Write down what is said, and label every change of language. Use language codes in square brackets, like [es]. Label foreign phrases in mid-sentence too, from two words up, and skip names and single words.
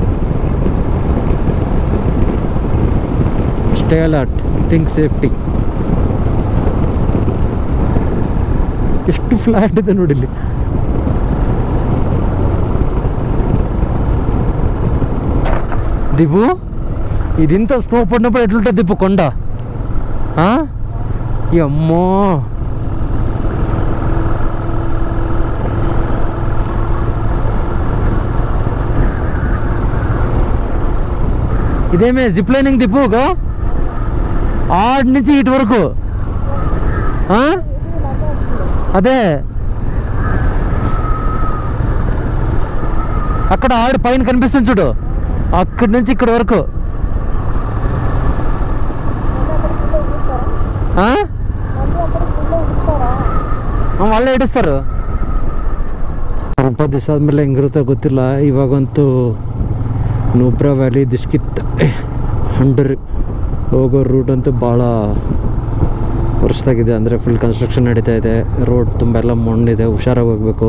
[en] Stay alert, think safety. [kn] ಎಷ್ಟು ಫ್ಲಾಟ್ ಇದೆ ನೋಡಿ ಇಲ್ಲಿ. [te] ದಿಬು ఇదింత స్నో పడినప్పుడు ఎట్లుంటుంది ఇప్పుడు కొండ? అమ్మో, ఇదేమే [en] zip lining [te] దిప్పుగా ఆడి నుంచి ఇటు వరకు. అదే అక్కడ ఆడు పైన కనిపిస్తుంది చూడు, అక్కడి నుంచి ఇక్కడ వరకు. [kn] వాళ్ళే ಇಡಿಸ್ತಾರೆ. 20 ದಿವಸ ಆದಮೇಲೆ ಹೆಂಗಿರುತ್ತೆ ಗೊತ್ತಿಲ್ಲ. ಇವಾಗಂತೂ ನೂಬ್ರಾ ವ್ಯಾಲಿ, ದಿಷ್ಕಿತ್ 100 ಹೋಗೋ ರೂಟ್ ಅಂತೂ ಭಾಳ ವರ್ಷದಾಗಿದೆ. ಅಂದರೆ [en] full construction [kn] ನಡೀತಾ ಇದೆ. ರೋಡ್ ತುಂಬ ಎಲ್ಲ ಮಣ್ಣಿದೆ, ಹುಷಾರಾಗಿ ಹೋಗಬೇಕು.